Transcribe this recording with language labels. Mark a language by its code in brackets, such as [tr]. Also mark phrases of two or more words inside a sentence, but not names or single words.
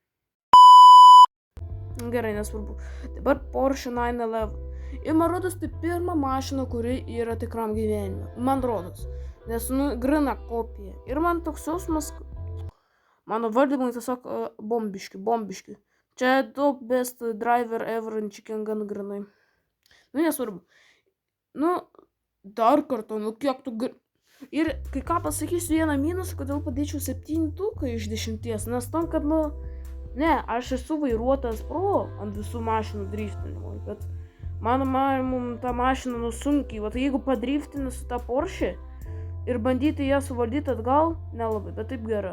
[lt] Gerai, nesvarbu. Dabar Porsche 911. Ir man rodos, tai pirma mašina, kuri yra tikram gyvenime. Man rodos. Nes, grina kopija. Ir man toks jausmas, mano valdymai tiesiog bombiški. [en] Čia top best driver ever in chicken gun grinai. [lt] Nu, nesvarbu. Nu, dar kartą, kiek tu Ir kai ką pasakysiu vieną minusą, kodėl padėčiau 7 iš 10, nes tam, kad, ne, aš esu vairuotojas pro ant visų mašinų driftinimo, bet mano manimu tą mašiną sunkiai, jeigu padriftini su tą Porsche ir bandyti ją suvaldyti atgal, nelabai, bet taip gera.